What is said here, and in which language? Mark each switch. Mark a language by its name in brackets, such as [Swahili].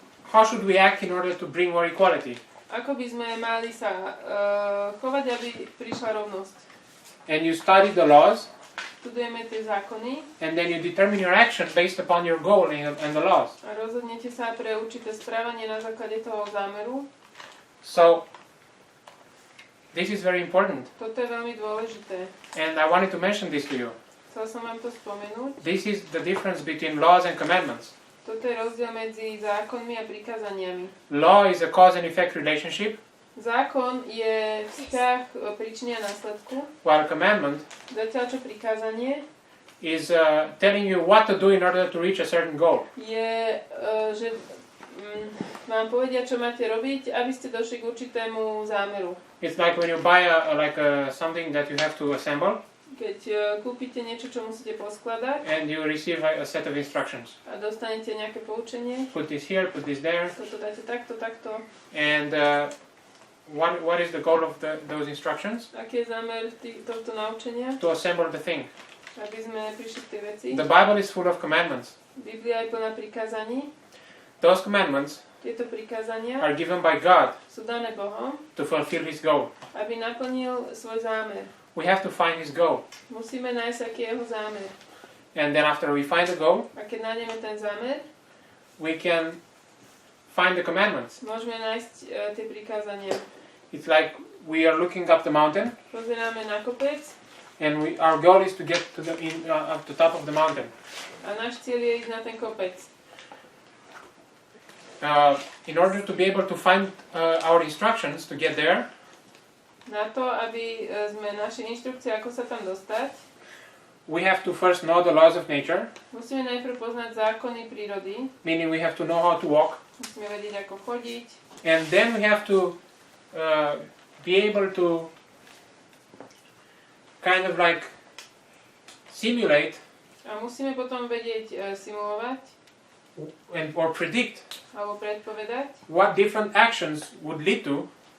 [English] how should we act in order to bring more equality? [Slovak] ako by sme mali sa chovať, aby prišla rovnosť. [English] And you study the laws, [Slovak] Studujeme tie zákony [English] and then you determine your action based upon your goal and the laws. [Slovak] a rozhodnete sa pre určité správanie na základe toho zámeru. [English] So this is very important, [Slovak] Toto je veľmi dôležité. [English] and I wanted to mention this to you. [Slovak] Chcel som vám to spomenúť. [English] This is the difference between laws and commandments. [Slovak] Toto je rozdiel medzi zákonmi a prikázaniami. [English] Law is a cause and effect relationship, [Slovak] Zákon je vzťah príčiny a následku, [English] while commandment [Slovak] zatiaľ čo prikázanie [English] is telling you what to do in order to reach a certain goal. [Slovak] je, že vám povedia, čo máte robiť, aby ste došli k určitému zámeru. [English] It's like when you buy something that you have to assemble, [Slovak] Keď kúpite niečo, čo musíte poskladať [English] and you receive a set of instructions. [Slovak] a dostanete nejaké poučenie, [English] Put this here, put this there, [Slovak] toto dáte takto, takto. [English] and what is the goal of those instructions? [Slovak] Aký je zámer tohto naučenia? [English] To assemble the thing. [Slovak] Aby sme prišli k tej veci. [English] The Bible is full of commandments. [Slovak] Biblia je plná prikázaní. [English] Those commandments [Slovak] Tieto prikázania [English] are given by God [Slovak] sú dané Bohom, [English] to fulfill His goal. [Slovak] aby naplnil svoj zámer. [English] We have to find His goal. [Slovak] Musíme nájsť, aký je jeho zámer. [English] And then after we find the goal, [Slovak] A keď nájdeme ten zámer, [English] we can find the commandments. [Slovak] môžeme nájsť tie prikázania. [English] It's like we are looking up the mountain, [Slovak] Pozeráme na kopec [English] and our goal is to get to up the top of the mountain. [Slovak] a náš cieľ je ísť na ten kopec. [English] In order to be able to find our instructions to get there, [Slovak] Na to, aby sme našli inštrukcie, ako sa tam dostať, [English] we have to first know the laws of nature, [Slovak] musíme najprv poznať zákony prírody, [English] meaning we have to know how to walk, [Slovak] musíme vedieť, ako chodiť, [English] and then we have to be able to kind of like simulate [Slovak] a musíme potom vedieť simulovať [English] or predict [Slovak] alebo predpovedať, [English] what different actions would lead to